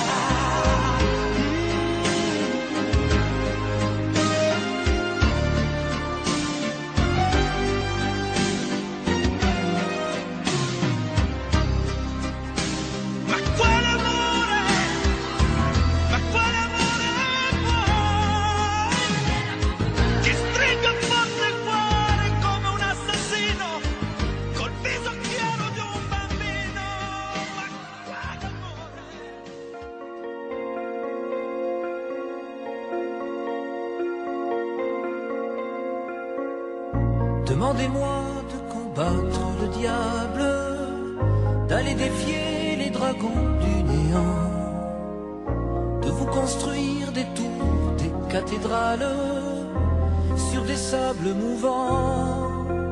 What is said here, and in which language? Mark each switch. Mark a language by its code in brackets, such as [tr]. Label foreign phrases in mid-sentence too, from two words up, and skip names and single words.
[it] Ma quale amore? Ma quale amore vuoi? Che stringa forte il cuore come un assassino col viso chiaro di un bambino. Ma quale amore? [fr] Demandez-moi de combattre le diable, d'aller défier les dragons du néant, de vous construire des tours, des cathédrales sur des sables mouvants.